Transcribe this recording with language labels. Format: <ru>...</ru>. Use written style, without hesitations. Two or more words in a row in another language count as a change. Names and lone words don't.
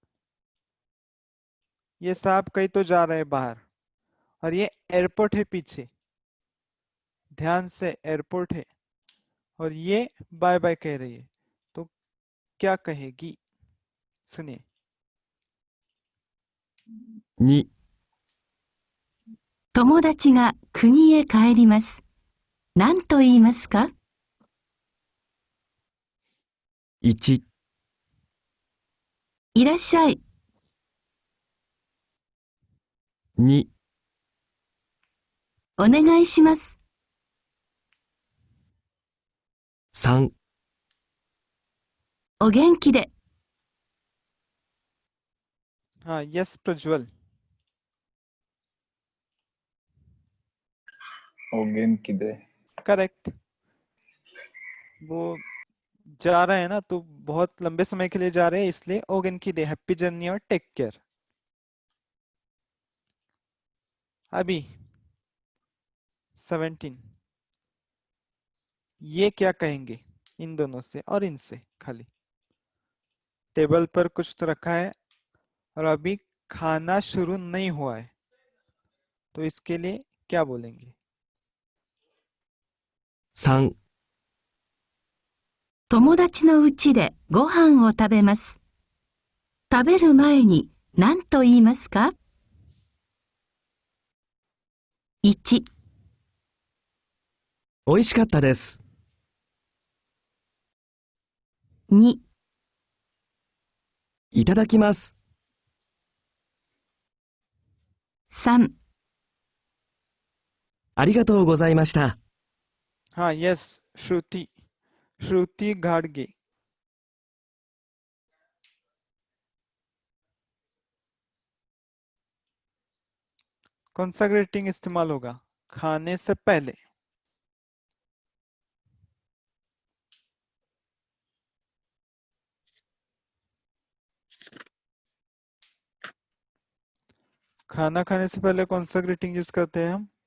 <hi>ये साहब कहीं तो जा रहे हैं बाहर और ये एयरपोर्ट है पीछे, ध्यान से, एयरपोर्ट है और ये</hi> <en>bye bye</en> <hi>कह रही है, तो क्या कहेगी? सुनिए।</hi> <ja>2、友達が国へ帰ります。何と言いますか？ 1、いらっしゃい。 2、お願いします。 3、お元気で。</ja> <hi>हाँ, यस प्रज्वल।</hi> <ja>お元気で.</ja> <hi>करेक्ट। वो जा रहे हैं ना, तो बहुत लंबे समय के लिए जा रहे हैं, इसलिए</hi> <ja>お元気で,</ja> <en>happy journey</en> <hi>और</hi> <en>take care.</en> <hi>अभी 17, ये क्या कहेंगे इन दोनों से और इनसे? खाली टेबल पर कुछ तो रखा है और अभी खाना शुरू नहीं हुआ है, तो इसके लिए क्या बोलेंगे?</hi> <ja>3、友達の家でご飯を食べます。食べる前に何と言いますか？ 1、美味しかったです。 2、いただきます。 3、ありがとうございました。</ja> <hi>हाँ, यस श्रुति, श्रुति घाड़गे। कौन सा ग्रीटिंग इस्तेमाल होगा खाने से पहले? खाना खाने से पहले कौन सा</hi> <en>greeting use</en> <hi>करते हैं हम?</hi>